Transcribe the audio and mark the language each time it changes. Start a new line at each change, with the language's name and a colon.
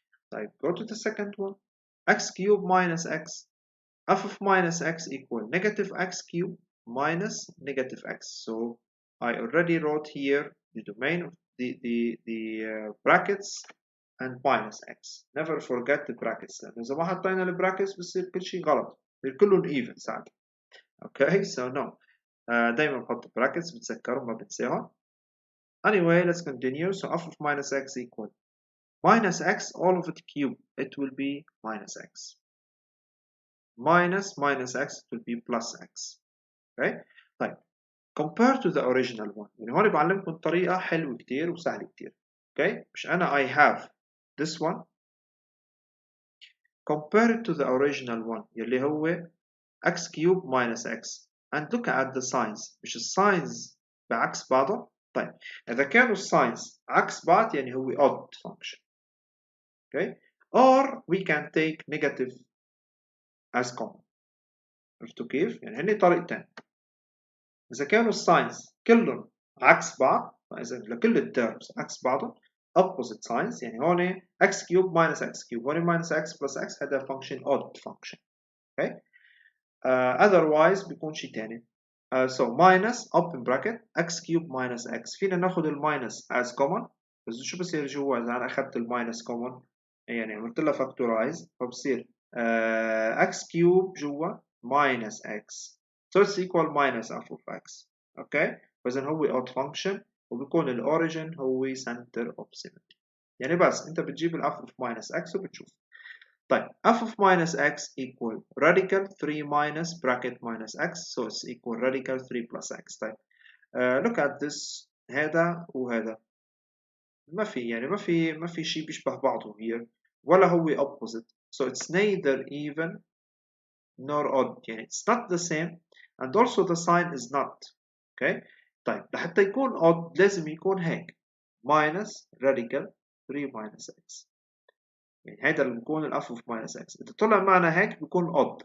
English: طيب go to the second one. X cubed minus x. F of minus x equal negative x cubed minus negative x. So I already wrote here the domain of the brackets and minus x. Never forget the brackets.
Arabic: لأن إذا ما حطينا البراكتس بصير كل شيء غلط. بصير كلهم even ساعتها.
English: Okay, so no.
Arabic: دايما بحط brackets بتذكروا ما بنساهم.
English: Anyway, let's continue. So f of minus x equal minus x all of it cube. It will be minus x. Minus x it will be plus x. Okay. طيب compare to the original one.
Arabic: يعني هون بعلمكم طريقة حلوة كتير وسهلة كتير.
English: Okay.
Arabic: مش أنا
English: I have this one. Compare it to the original one
Arabic: يلي هو
English: x cube minus x. And look at the signs.
Arabic: مش الساينز بعكس بعضها. طيب إذا كانوا الساينز عكس بعض يعني هو odd function.
English: Okay. Or we can take negative as common. عرفتوا كيف؟ يعني هني طريقتين. إذا كانوا الساينز كلهم عكس بعض فإذا لكل التيرمز عكس بعضهم opposite signs يعني هون x cube minus x cube هون minus x plus x هذا function odd function. Okay.
Arabic: Otherwise بيكون شيء تاني.
English: So minus open bracket x cube minus x
Arabic: فينا ناخذ الماينس as common بس شو بصير جوا إذا أنا أخذت الماينس common يعني عملت لها factorize فبصير x cube جوا minus x.
English: So it's equal minus f of x. Okay.
Arabic: فإذا هو
English: odd function
Arabic: وبيكون الأوريجين هو
English: center of symmetry.
Arabic: يعني بس أنت بتجيب ال f of minus x وبتشوف.
English: طيب f of minus x equal radical 3 minus bracket minus x. So it's equal radical 3 plus x.
Arabic: طيب
English: look at this
Arabic: هذا وهذا ما في يعني ما في شيء بيشبه بعضه here ولا هو opposite.
English: So it's neither even nor odd يعني it's not the same and also the sign is not. Okay.
Arabic: طيب لحتى يكون odd لازم يكون هيك minus radical 3 minus x يعني هيدا اللي بيكون ال f of minus x. إذا طلع معنا هيك بيكون odd.